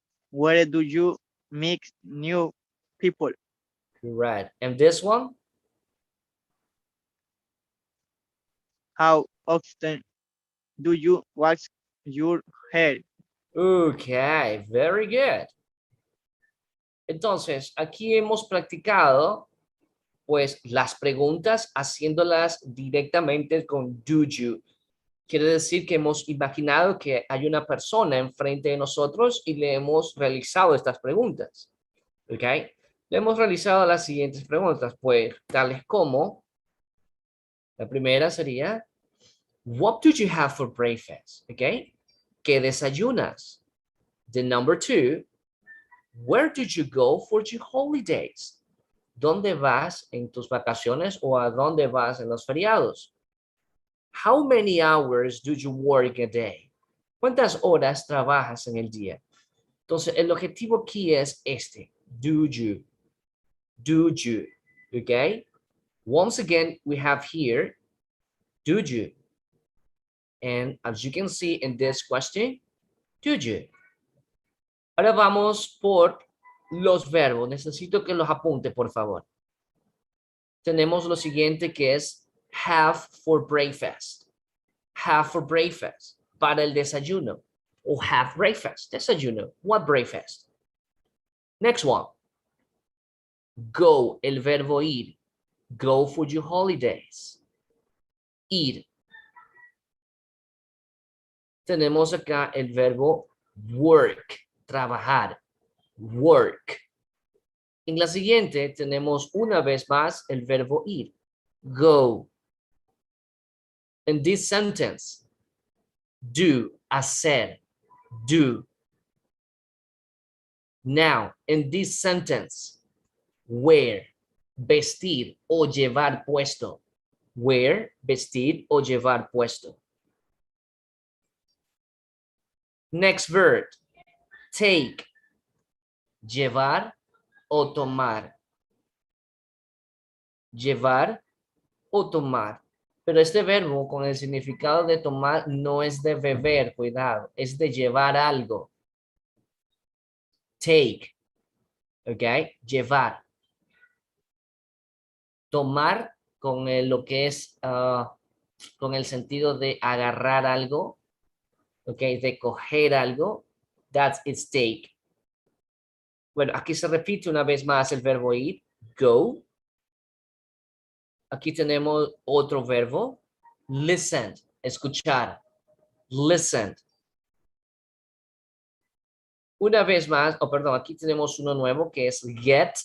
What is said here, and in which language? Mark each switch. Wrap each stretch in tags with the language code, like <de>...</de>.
<en>Where do you meet new people? Correct, and this one? How often do you wash your hair? Okay, very good.</en> <es>Entonces, aquí hemos practicado pues las preguntas haciéndolas directamente con do you. Quiere decir que hemos imaginado que hay una persona enfrente de nosotros y le hemos realizado estas preguntas. ¿Ok? Le hemos realizado las siguientes preguntas, pues tales como, la primera sería,</es> <en>what do you have for breakfast?</en> <es>¿Ok? ¿Qué desayunas?</es> <en>The number two, where did you go for your holidays?</en> <es>¿Dónde vas en tus vacaciones o a dónde vas en los feriados?</es> <en>How many hours do you work a day?</en> <es>¿Cuántas horas trabajas en el día? Entonces, el objetivo aquí es este.</es> <en>Do you. Do you. Okay? Once again, we have here, do you. And as you can see in this question, do you.</en> <es>Ahora vamos por los verbos. Necesito que los apunte, por favor. Tenemos lo siguiente que es</es> <en>have for breakfast. Have for breakfast.</en> <es>Para el desayuno.</es> <en>O have breakfast. Desayuno. What breakfast? Next one.</en> <es>Go, el verbo ir.</es> <en>Go for your holidays.</en> <es>Ir. Tenemos acá el verbo work, trabajar. Work. En la siguiente tenemos una vez más el verbo ir.</es> <en>Go. In this sentence, do, hacer, do. Now, in this sentence, wear,</en> <es>vestir o llevar puesto. Wear, vestir o llevar puesto.</es> <en>Next verb, take,</en> <es>llevar o tomar. Llevar o tomar. Pero este verbo con el significado de tomar no es de beber, cuidado, es de llevar algo. Take, ¿ok? Llevar. Tomar con lo que es, con el sentido de agarrar algo, ¿ok? De coger algo,</es> <en>that's its take.</en> <es>Bueno, aquí se repite una vez más el verbo ir, go. Aquí tenemos otro verbo, listen, escuchar, listen. Una vez más, perdón, aquí tenemos uno nuevo que es get.</es>